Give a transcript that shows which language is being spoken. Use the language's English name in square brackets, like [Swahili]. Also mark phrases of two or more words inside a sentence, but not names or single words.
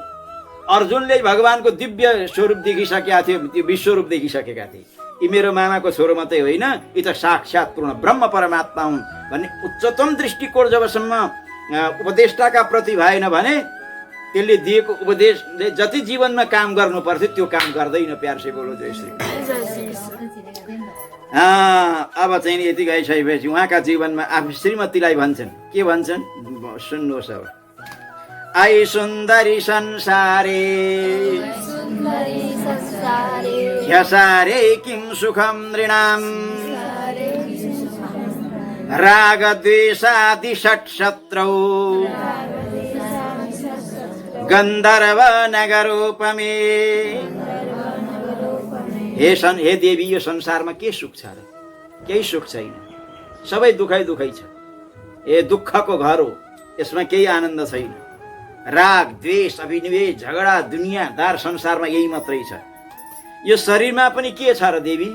[Nepali] अर्जुनले भगवानको दिव्य स्वरूप देखिसकेका थिए, त्यो विश्वरूप देखिसकेका थिए। यी मेरो मामाको छोरो मात्रै होइन, यी त साक्षात पूर्ण ब्रह्म परमात्मा हुन् भन्ने उच्चतम दृष्टिकोण जबसम्म उपदेष्टाका प्रति भएन भने त्यसले दिएको उपदेशले जति जीवनमा काम गर्नु पर्थ्यो त्यो काम गर्दैन। [Hindi] प्यार से बोलो जय श्री। [Nepali] अब चाहिँ यति गइसकेपछि उहाँका जीवनमा आफ्नो श्रीमतीलाई भन्छन्, के भन्छन् सुन्नुहोस्। [Sanskrit] अब आई सुन्दरी संसारे ह्यसारे किं सुखं नृणाम् रागद्वेषादि षट्शत्रौ गन्धर्व नगरोपमे। [Nepali] हे देवी, यो संसारमा के सुख छ र? केही सुख छैन, सबै दुखै दुखै छ। ए दुःखको घर हो, यसमा केही आनन्द छैन। राग द्वेष अभिनिवेश झगडा दुनियाँदार संसारमा यही मात्रै छ। यो शरीरमा पनि के छ र देवी?